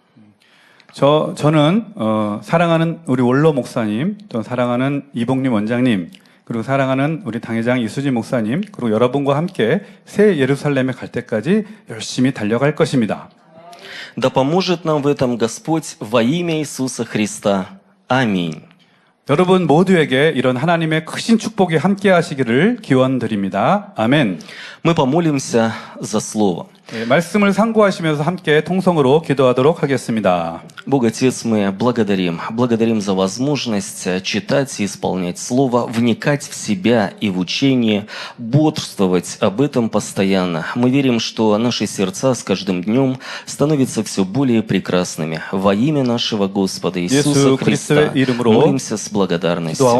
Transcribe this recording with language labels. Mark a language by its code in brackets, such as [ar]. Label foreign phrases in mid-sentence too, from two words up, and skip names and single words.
[ko] 저는 사랑하는 우리 원로 목사님, 또 사랑하는 이봉림 원장님, 그리고 사랑하는 우리 당회장 이수진 목사님, 그리고 여러분과 함께 새 예루살렘에 갈 때까지 열심히 달려갈 것입니다. [ru] Да поможет нам в этом Господь во имя Иисуса Христа. Аминь. [ko] 여러분 모두에게 이런 하나님의 크신 축복이 함께 하시기를 기원드립니다. 아멘. [ru] Мы помолимся за Слово. [ko] 네, 말씀을 상고하시면서 함께 통성으로 기도하도록 하겠습니다. [ru] Бог Отец, мы благодарим за возможность читать и исполнять Слово, вникать в себя и в учение, бодрствовать об этом постоянно. Мы верим, что наши сердца с каждым днем становятся все более прекрасными. Во имя нашего Господа Иисуса Христа молимся с благодарностью.